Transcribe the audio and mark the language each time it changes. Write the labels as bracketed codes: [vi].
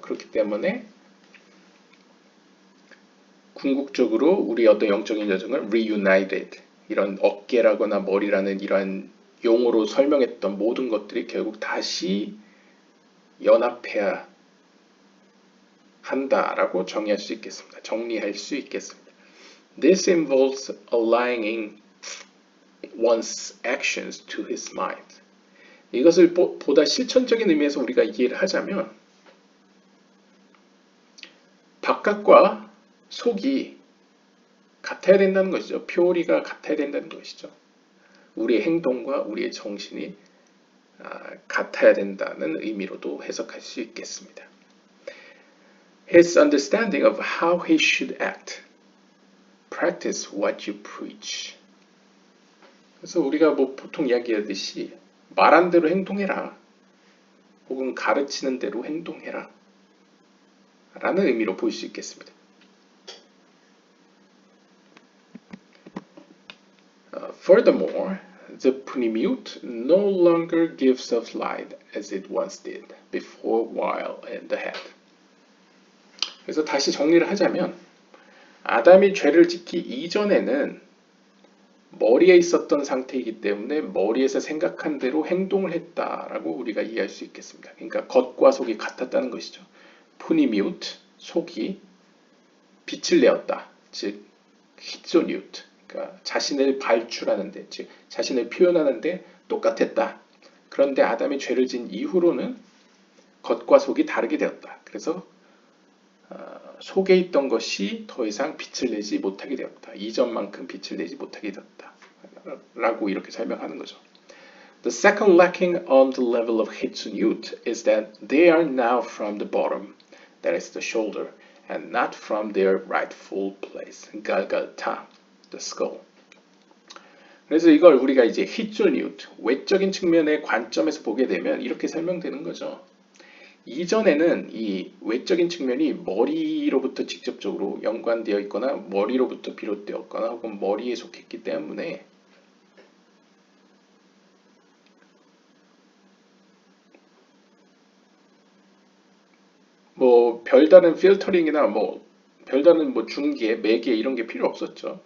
[ko] 그렇기 때문에 궁극적으로 우리 어떤 영적인 여정을 reunited, 이런 어깨라거나 머리라는 이러한 용어로 설명했던 모든 것들이 결국 다시 연합해야 한다라고 정의할 수 있겠습니다. 정리할 수 있겠습니다. [en] This involves aligning one's actions to his mind. [ko] 이것을 보다 실천적인 의미에서 우리가 이해를 하자면 바깥과 속이 같아야 된다는 것이죠. 표리가 같아야 된다는 것이죠. 우리의 행동과 우리의 정신이 같아야 된다는 의미로도 해석할 수 있겠습니다. [en] His understanding of how he should act. Practice what you preach. [ko] 그래서 우리가 뭐 보통 이야기하듯이 말한 대로 행동해라. 혹은 가르치는 대로 행동해라. 라는 의미로 볼 수 있겠습니다. [en] Furthermore, the pnimut no longer gives off light as it once did before while in the head. [ko] 그래서 다시 정리를 하자면 아담이 죄를 짓기 이전에는 머리에 있었던 상태이기 때문에 머리에서 생각한 대로 행동을 했다라고 우리가 이해할 수 있겠습니다. 그러니까 겉과 속이 같았다는 것이죠. pnimut, 속이 빛을 내었다. 즉 히조니우트, 그러니까 자신을 발출하는데, 즉 자신을 표현하는데 똑같았다. 그런데 아담이 죄를 지은 이후로는 겉과 속이 다르게 되었다. 그래서 속에 있던 것이 더 이상 빛을 내지 못하게 되었다. 이전만큼 빛을 내지 못하게 되었다. 라고 이렇게 설명하는 거죠. [en] The second lacking on the level of Hitsunut is that they are now from the bottom, that is the shoulder, and not from their rightful place, Galgalta, the skull. [ko] 그래서 이걸 우리가 이제 Hitsunut, 외적인 측면의 관점에서 보게 되면 이렇게 설명되는 거죠. 이전에는 이 외적인 측면이 머리로부터 직접적으로 연관되어 있거나 머리로부터 비롯되었거나 혹은 머리에 속했기 때문에 뭐 별다른 필터링이나 뭐 별다른 뭐 중계, 매개 이런 게 필요 없었죠.